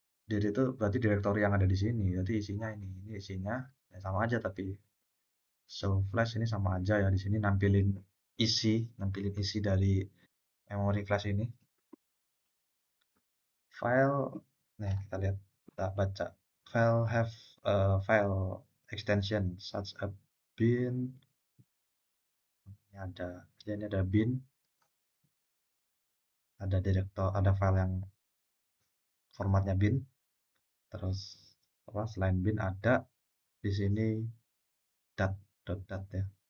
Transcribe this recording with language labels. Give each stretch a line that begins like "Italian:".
Indonesian: Dir itu berarti direktori yang ada di sini, berarti isinya ini isinya ya sama aja tapi so flash ini sama aja ya di sini nampilin isi dari memori flash ini. File, nih kita lihat, kita baca.
English: File have file extension such a bin.
Indonesian: Ini ada bin, ada direktor, ada file yang formatnya bin. Terus apa selain bin ada di sini dat ya.